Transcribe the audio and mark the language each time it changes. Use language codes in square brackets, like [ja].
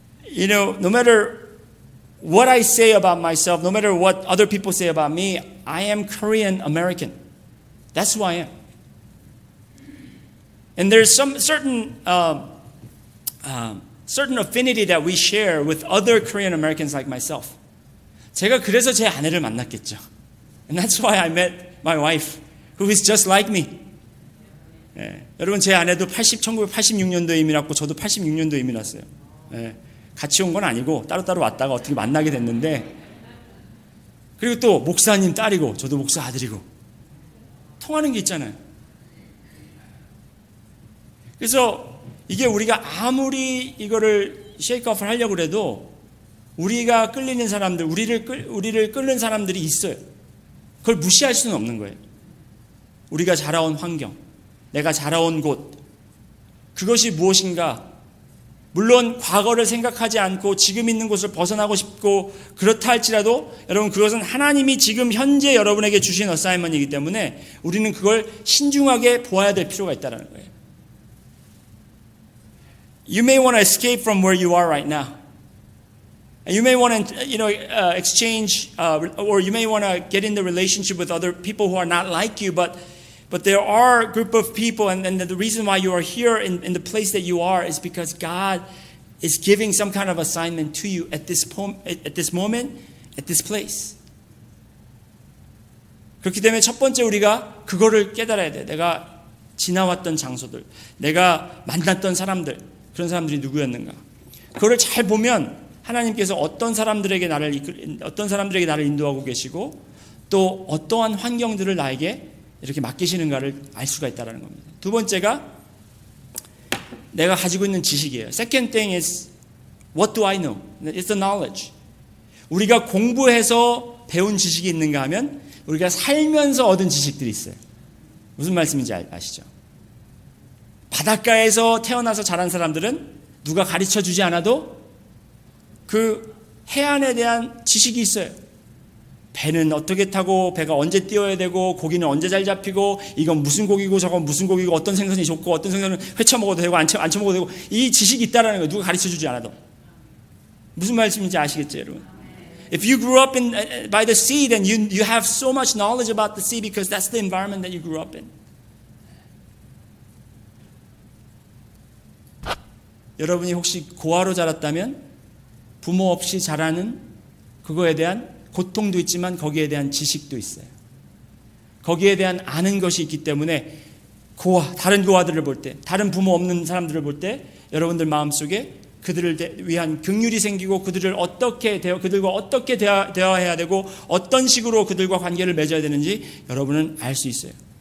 [en] You know, no matter what I say about myself, no matter what other people say about me, I am Korean American. That's who I am. And there's some certain affinity that we share with other Korean Americans like myself. [ko] 제가 그래서 제 아내를 만났겠죠. [en] And that's why I met my wife, who is just like me. [ko] 예, 여러분 제 아내도 1986년도에 이민 왔고 저도 86년도에 이민 왔어요. 예, 같이 온 건 아니고 따로따로 왔다가 어떻게 만나게 됐는데 그리고 또 목사님 딸이고 저도 목사 아들이고 통하는 게 있잖아요. 그래서 이게 우리가 아무리 이거를 쉐이크업을 하려고 해도 우리가 끌리는 사람들, 우리를 끌는 사람들이 있어요. 그걸 무시할 수는 없는 거예요. 우리가 자라온 환경, 내가 자라온 곳, 그것이 무엇인가? 물론 과거를 생각하지 않고 지금 있는 곳을 벗어나고 싶고 그렇다 할지라도 여러분 그것은 하나님이 지금 현재 여러분에게 주신 어사이먼이기 때문에 우리는 그걸 신중하게 보아야 될 필요가 있다는 거예요. [en] You may want to escape from where you are right now. You may want to, exchange, or you may want to get in the relationship with other people who are not like you, but there are a group of people, and the reason why you are here in the place that you are is because God is giving some kind of assignment to you at this moment, at this place. [ko] 그렇기 때문에 첫 번째 우리가 그거를 깨달아야 돼. 내가 지나왔던 장소들, 내가 만났던 사람들, 그런 사람들이 누구였는가. 그거를 잘 보면 하나님께서 어떤 사람들에게 나를 인도하고 계시고 또 어떠한 환경들을 나에게 이렇게 맡기시는가를 알 수가 있다는 겁니다. 두 번째가 내가 가지고 있는 지식이에요. [en] Second thing is what do I know? It's the knowledge. [ko] 우리가 공부해서 배운 지식이 있는가 하면 우리가 살면서 얻은 지식들이 있어요. 무슨 말씀인지 아시죠? 바닷가에서 태어나서 자란 사람들은 누가 가르쳐 주지 않아도 그 해안에 대한 지식이 있어요. 배는 어떻게 타고 배가 언제 띄워야 되고 고기는 언제 잘 잡히고 이건 무슨 고기고 저건 무슨 고기고 어떤 생선이 좋고 어떤 생선은 회쳐 먹어도 되고 안 쳐 먹어도 되고 이 지식이 있다라는 거예요. 누가 가르쳐 주지 않아도. 무슨 말씀인지 아시겠죠, 여러분? [en] If you grew up by the sea, then you have so much knowledge about the sea because that's the environment that you grew up in. [ko] 여러분이 혹시 고아로 자랐다면 부모 없이 자라는 그거에 대한 고통도 있지만 거기에 대한 지식도 있어요. 거기에 대한 아는 것이 있기 때문에 다른 고아들을 볼 때, 다른 부모 없는 사람들을 볼 때 여러분들 마음속에 그들을 위한 긍휼이 생기고 그들과 어떻게 대화해야 되고 어떤 식으로 그들과 관계를 맺어야 되는지 여러분은 알 수 있어요.